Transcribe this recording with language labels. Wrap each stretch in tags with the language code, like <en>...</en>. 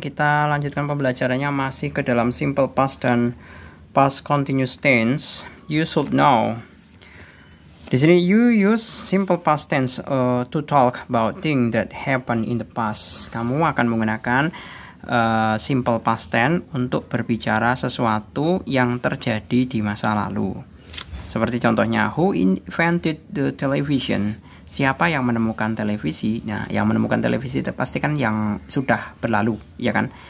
<id>Kita lanjutkan pembelajarannya masih ke dalam simple past dan past continuous tense.</id> <en>You should know.</en> <id>Di sini</id> <en>you use simple past tense to talk about things that happen in the past.</en> <id>Kamu akan menggunakan simple past tense untuk berbicara sesuatu yang terjadi di masa lalu. Seperti contohnya,</id> <en>who invented the television?</en> <id>Siapa yang menemukan televisi? Nah, yang menemukan televisi itu pasti kan yang sudah berlalu, ya kan?</id>